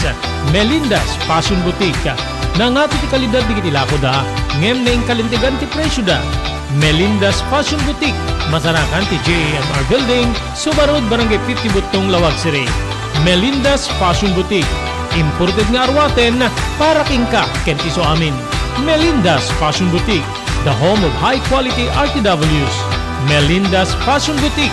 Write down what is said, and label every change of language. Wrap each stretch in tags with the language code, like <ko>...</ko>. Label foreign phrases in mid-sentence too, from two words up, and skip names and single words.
<ilo>Melinda's Fashion Boutique. Nangato ti kalidad di kitilako da, ngem na kalintigan ti presyo da. Melinda's Fashion Boutique. Masarakan ti JMR Building, Subarod, Barangay 50 Butong, Lawag City. Melinda's Fashion Boutique. Imported nga arwaten para kingka ken iso amin.</ilo> <en>Melinda's Fashion Boutique, the home of high quality RTWs.</en> <ilo>Melinda's Fashion Boutique.</ilo>